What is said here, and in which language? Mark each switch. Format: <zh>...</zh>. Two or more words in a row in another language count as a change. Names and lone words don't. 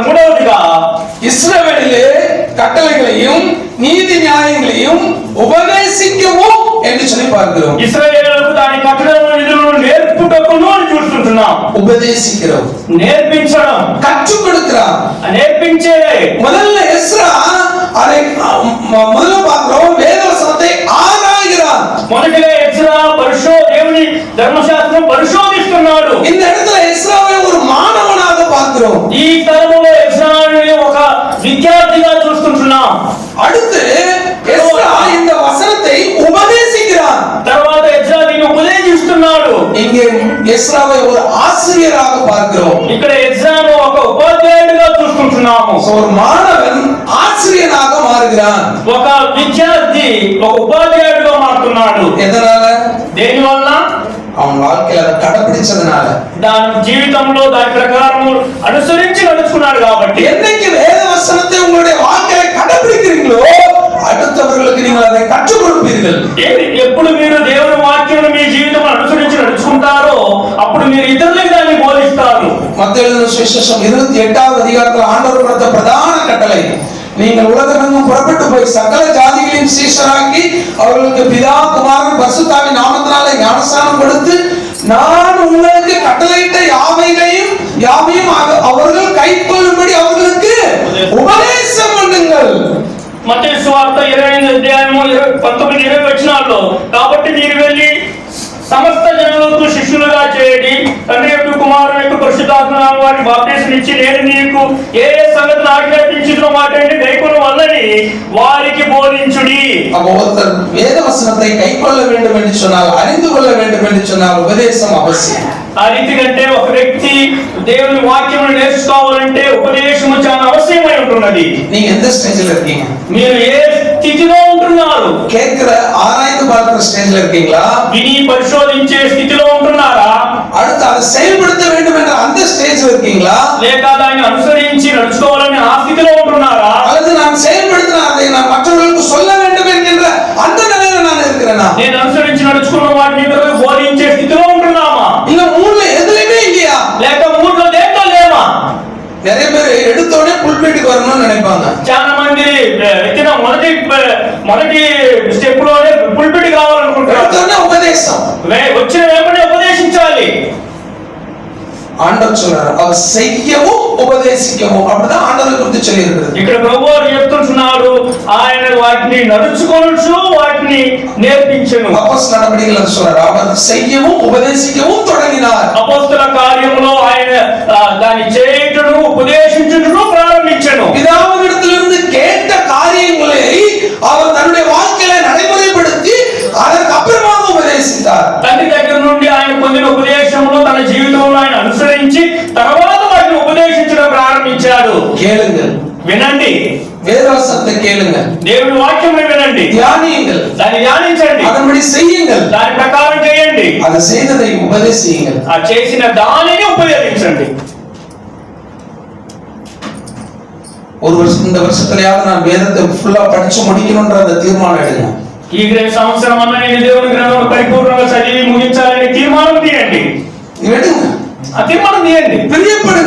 <te>మూడవదిగా</te> <ta>இஸ்ரவேலிலே கட்டளைகளையும் நீதி நியாயங்களையும் உபதேசிக்கவும் என்று சொல்லி பார்க்கிறோம்.</ta> <te>ఇశ్రాయేలుకు దాని కట్టడలను విధులను నేర్పుటకును అని చూస్తుంటున్నాం.</te> <ta>உபதேசிக்கிறோம்,</ta> <te>నేర్పించడం,</te> <ta>கற்றுக் கொடுக்கிறார்.</ta> <te>నేర్పించేదే.</te> <ta>முதல்ல எஸ்ரா அதை முதல்ல பார்க்கிறோம், வேத வசனத்தை ஆராய்கிறார்.</ta> <te>మొదటిగా ఎజ్రా దేవుని ధర్మశాస్త్రం పరిశోధిస్తున్నాడు.</te> <ta>இந்த இடத்துல எஸ்ராவை ஒரு மாணவனாக பார்க்கிறோம்.</ta> <te>ఈ తరములో ఎజ్రాని ఒక విద్యార్థిగా చూస్తుంటున్నాం.</te> <ta>அடுத்து எஸ்ரா இந்த வசனத்தை உபதேசிக்கிறார்.</ta> <te>తర్వాత ఎజ్రా దీన్ని ఉపదేశిస్తున్నాడు.</te> <ta>இங்கே எஸ்ராவை ஒரு ஆசிரியராக பார்க்கிறோம்.</ta> <te>ఇక్కడ ఎజ్రాను ఒక ఉపాధ్యాయుడిగా చూస్తుంటున్నాము.</te> <ta>ஒரு மாணவன் ஆசிரியனாக மாறுகிறான்.</ta> <te>ఒక విద్యార్థి ఒక ఉపాధ్యాయుడిగా మారుతున్నాడు.</te> <ta>எதனால?</ta> <te>దేని వలన?</te> <ta>அவன் வாழ்க்கையில அதை கடைபிடிச்சதுனால,</ta> <te>దాని జీవితంలో దాని ప్రకారం అనుసరించి నడుచుకున్నాడు కాబట్టి.</te> <ta>என்னைக்கு வேத வசனத்தை உங்களுடைய வாழ்க்கையில கடைபிடிக்கிறீங்களோ அடுத்தவர்களுக்கு நீங்கள் அதை கற்றுக் கொடுப்பீர்கள்.</ta> <te>ఎప్పుడు మీరు దేవుని వాక్యం మీ జీవితం అనుసరించి నడుచుకుంటారో అప్పుడు మీరు ఇతరులకు దాన్ని బోధిస్తారు.</te> <ta>மத்தேயு எழுதின சுவிசேஷம் 28வது அதிகாரத்தில் ஆண்டவர் கொடுத்த பிரதான கட்டளை, நீங்கள் உலகமெங்கும் புறப்பட்டு போய் சகல ஜாதிகளையும் சீஷராக்கி அவர்களுக்கு பிதா குமாரன் பரிசுத்தாவின் நாமத்தினாலே ஞானஸ்நானம் கொடுத்து நான் உங்களுக்கு கட்டளையிட்ட யாவையும் அவர்கள் கைக்கொள்ளும்படி அவர்களுக்கு உபதேசம் பண்ணுங்கள்.</ta> <te>మత్తయి సువార్త 28వ అధ్యాయము 19-20 వచనాల్లో, కాబట్టి మీరు వెళ్ళి సమస్త జనులకు శిష్యులుగా చేయండి, తండ్రి యొక్క కుమారుని యొక్క పరిశుద్ధాత్మ వారికి బాప్టిజం ఇచ్చి నేను నీకు ఏ సంగతిని ఆజ్ఞాపించిన వాటిని గైకొను వల్లని వారికి బోధించుడి.</te> <ta>அப்போ ஒருத்தர் வேத வசனத்தை கைக்கொள்ள வேண்டும் என்று சொன்னால், அறிந்து கொள்ள வேண்டும் என்று சொன்னால் உபதேசம் அவசியம்.</ta> <te>ఆ రీతి కంటే ఒక వ్యక్తి దేవుని వాక్యమును నేర్చుకోవాలంటే ఉపదేశము చాలా అవశ్యమై ఉంటున్నది.</te> <ta>நீங்க எந்த ஸ்டேஜ்ல இருக்கீங்க?</ta> <te>మీరు ఏ స్థితిలో ఉంటున్నారు?</te> <ta>கேட்கிற ஆராய்ந்து பார்க்கிற ஸ்டேஜ்ல இருக்கீங்களா?</ta> <te>విని పరిశోధించే స్థితిలో ఉంటున్నారా?</te> <ta>அடுத்து அதை செயல்படுத்த வேண்டும் என்ற அந்த ஸ்டேஜ்ல இருக்கீங்களா?</ta> <te>లేక దాన్ని అనుసరించి నడుచుకోవాలని ఆ స్థితిలో ఉంటున్నారా?</te> <ta>அல்லது நான் செயல்படுத்தின அதை நான் மற்றவர்களுக்கு சொல்ல வேண்டும் என்கின்ற அந்த நிலையில நான் இருக்கிறேனா?</ta> <te>నేను అనుసరించి నడుచుకున్న వాటిని ఇతరులకు బోధించే స్థితిలో ఉంటున్నామా?</te> <ta>இல்ல மூணுல எதுலயுமே இல்லையா?</ta> <te>లేక మూడులో దేంట్లో లేవా?</te> <ta>நிறைய பேர் எடுத்தோடனே புல்பீட்டுக்கு வரணும்னு நினைப்பாங்க.</ta> <te>చాలా మంది ఎత్తిన మొదటి స్టెప్ లోనే పుల్పిటి కావాలనుకుంటారు.</te> <ta>எடுத்தோடனே உபதேசம்.</ta> <te>వచ్చిన వెంటనే ఉపదేశించాలి.</te> <ta>ஆண்டவர் சொல்றார் அவர் செய்யவும் உபதேசிக்கவும். அப்படிதான் ஆண்டவரை குறித்து சொல்லி இருக்குது.</ta> <te>ఇక్కడ ప్రభువారు చెప్తున్నారు ఆయన వాటిని నడుచుకొనుచు వాటిని నేర్పించెను.</te> <ta>அப்போஸ்தல நடபடிகள் சொல்றார் அவர் செய்யவும் உபதேசிக்கவும் தொடங்கினார்.</ta> <te>అపోస్తల కార్యములో ఆయన దాని చేయుటను ఉపదేశించుటను ప్రారంభించెను.</te> <ta>பிதாவினிடத்திலிருந்து கேட்ட காரியங்களை அவர் தன்னுடைய வாழ்க்கையில நடைமுறைப்படுத்தி அதற்கு அப்புறமாக உபதேசித்தார்.</ta> <te>తండ్రి దగ్గర నుండి ఆయన పొందిన ఉపదేశమును తన జీవితంలో ఆయన అనుసరించి తర్వాత వాటిని ఉపదేశించడం ప్రారంభించాడు.</te> <ta>கேளுங்கள்,</ta> <te>వినండి,</te> <ta>வேதவசனத்தை கேளுங்கள்,</ta> <te>దేవుని వాక్యమును వినండి,</te> <ta>தியானியுங்கள்,</ta> <te>దాన్ని ధ్యానించండి,</te> <ta>அதன்படி செய்யுங்கள்,</ta> <te>దాని ప్రకారం చేయండి,</te> <ta>அதை செய்ததை உபதேசியுங்கள்.</ta> <te>ఆ చేసిన దానిని ఉపయోగించండి.</te> <ta>ஒரு வருஷம் இந்த வருஷத்துலயாவது நான் வேதத்தை ஃபுல்லா படிச்சு முடிக்கணும்ன்ற அந்த தீர்மானம் எடுங்க.</ta> <te>ఈ సంవత్సరం అన్న నేను దేవుని గ్రంథం పరిపూర్ణంగా చదివి ముగించాలని తీర్మానం తీయండి.</te> <ta>எடுங்க,</ta> <te>ఆ తీర్మానం తీయండి,</te> <ta>பிரியப்படுங்க,</ta>